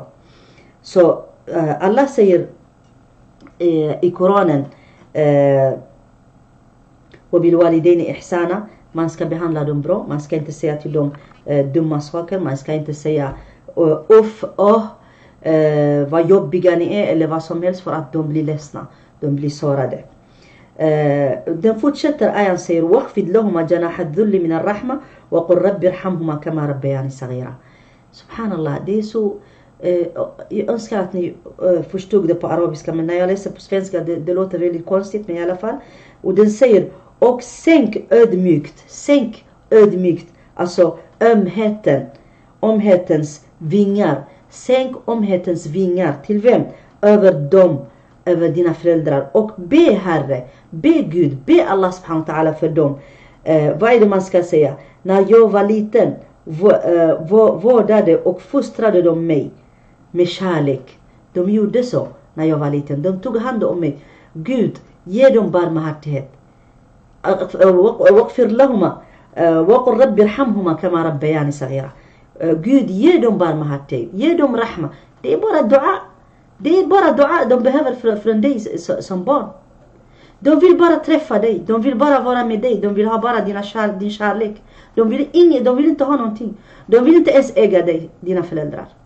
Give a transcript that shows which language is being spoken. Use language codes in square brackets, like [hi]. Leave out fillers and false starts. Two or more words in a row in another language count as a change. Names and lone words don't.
[sv] Så Allah säger i Koranen, och [ar] بالوالدين إحسانا, [sv] man ska behandla dem bra, man ska inte säga till dem dumma saker, man ska inte säga vad jobbiga ni är eller vad som helst, för att de blir ledsna, de blir sårade. Den fortsätter, ayan säger [ar] واخفض لهما جناح الذل من الرحمة وقل رب ارحمهما كما ربياني صغيرا. Subhanallah, [sv] det är så jag önskar att ni förstod det på arabiska, men när jag läser på svenska det låter väldigt konstigt, men i alla fall. Och den säger, och sänk ödmjukt, alltså ömhetens vingar. Sänk ömhetens vingar. Till vem? Över dem, över dina föräldrar. Och be Herre, be Gud, be [ar] الله سبحانه وتعالى [sv] för dem. Vad är det man ska säga? När jag var liten vårdade och fostrade de mig med kärlek. De gjorde så när jag var liten. De tog hand om mig. Gud, ge dem barmhärtighet. [ar] واغفر لهما وقل رب ارحمهما كما ربياني صغيرا. [sv] Gud, ge dem barmhärtighet, ge dem rahma. Det är bara dua. Det är bara dua de behöver från dig som barn. De vill bara träffa dig, de vill bara vara med dig, de vill ha bara din kärlek. De vill inte ha någonting. De vill inte ens äga dig, dina föräldrar.